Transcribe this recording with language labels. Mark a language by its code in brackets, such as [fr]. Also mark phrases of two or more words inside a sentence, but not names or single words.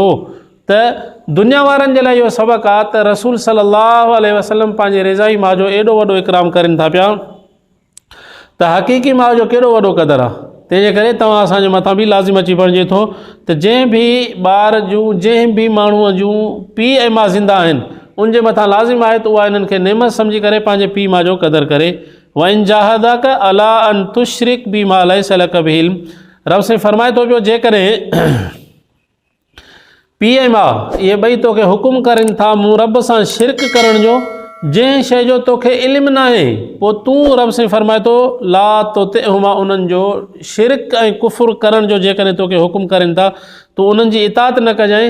[sd] त दुनिया वारनि जे लाइ इहो सबक़ु आहे त रसूल [ar] صلى الله عليه وسلم [sd] पंहिंजे रिज़ाई माउ जो एॾो वॾो इकराम करनि था पिया, त हक़ीक़ी माउ जो केॾो वॾो क़दुरु आहे। तंहिंजे करे तव्हां असांजे मथां बि लाज़िम अची पइजे थो त जंहिं बि ॿार जूं, जंहिं बि माण्हूअ जूं पीउ ऐं माउ ज़िंदा आहिनि, उनजे मथां लाज़िम आहे त उहा इन्हनि खे नेमत सम्झी करे पंहिंजे पीउ माउ जो क़दुरु करे। [ar] وإن جاهداك على أن تشرك بما ليس لك به علم, [sd] रब साईं फरमाए थो पियो, जेकॾहिं पीउ ऐं माउ इहे ॿई तोखे हुकुम करनि था मूं रब सां शिरक करण जो, जंहिं शइ जो तोखे इल्मु न आहे, पोइ तूं रब साईं फरमाए थो [ar] لا تطعهما, [sd] उन्हनि जो शिरक ऐं कुफ़ुर करण जो जेकॾहिं तोखे हुकुम करनि था तूं उन्हनि जी इताअत न कजांइ।